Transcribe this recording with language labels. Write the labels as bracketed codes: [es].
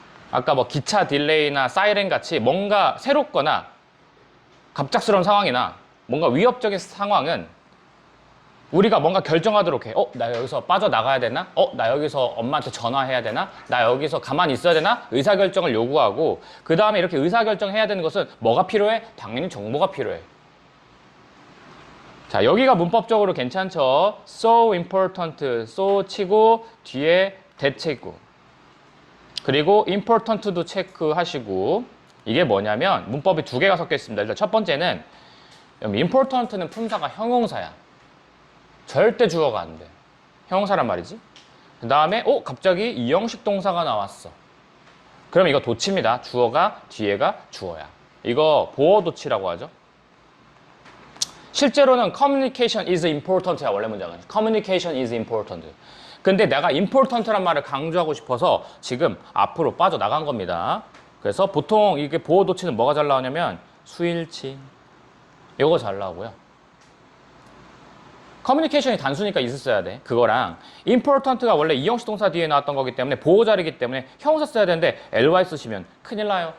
[ko] 아까 뭐 기차 딜레이나 사이렌 같이 뭔가 새롭거나 갑작스러운 상황이나 뭔가 위협적인 상황은 우리가 뭔가 결정하도록 해. 나 여기서 빠져나가야 되나? 나 여기서 엄마한테 전화해야 되나? 나 여기서 가만히 있어야 되나? 의사결정을 요구하고 그 다음에 이렇게 의사결정해야 되는 것은 뭐가 필요해? 당연히 정보가 필요해. 자, 여기가 문법적으로 괜찮죠? [en] So important, so [ko] 치고 뒤에 [en] that 체크. [ko] 그리고 important도 체크하시고 이게 뭐냐면 문법이 2개가 섞여 있습니다. 일단 첫 번째는 important는 품사가 형용사야. 절대 주어가 안 돼. 형용사란 말이지. 그 다음에 갑자기 이형식 동사가 나왔어. 그럼 이거 도치입니다. 주어가 뒤에가 주어야. 이거 보어 도치라고 하죠. 실제로는 [en] communication is important야. [ko] 원래 문장은 [en] communication is important. [ko] 근데 내가 important란 말을 강조하고 싶어서 지금 앞으로 빠져나간 겁니다. 그래서 보통 이게 보어 도치는 뭐가 잘 나오냐면 수일치 이거 잘 나오고요. 커뮤니케이션이 단수니까 있었어야 돼. 그거랑 important가 원래 이형식 동사 뒤에 나왔던 거기 때문에 보호자리기 때문에 형용사 써야 되는데 ly 쓰시면 큰일 나요.